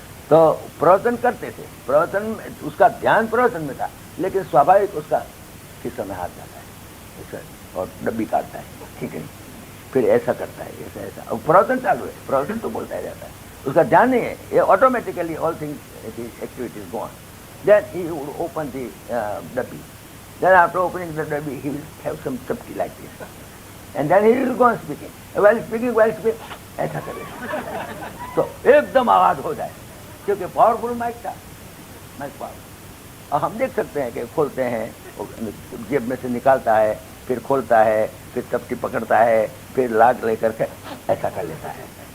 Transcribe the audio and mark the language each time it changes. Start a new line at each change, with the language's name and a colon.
Hindi: तो प्रवचन करते थे, प्रवचन उसका ध्यान प्रवचन में था, लेकिन स्वाभाविक उसका खिस्सा में हाथ जाता है और डब्बी काटता है, ठीक है, फिर ऐसा करता है, ऐसा ऐसा, अब प्रवचन चालू है, प्रवचन तो बोलता ही रहता है, उसका ध्यान नहीं है, ये
English: Automatically all things activities go on, Then he would open the dabbi. Then after opening the dabbi, he will have some chapti like this. And then he will go on speaking. While speaking,
Hindi: ऐसा करे तो एकदम आवाज हो जाए, क्योंकि powerful mic था, mic power. और हम देख सकते हैं कि खोलते हैं, जेब में से निकालता है, फिर खोलता है, फिर चपटी पकड़ता है, फिर लाग लेकर के ऐसा कर लेता है।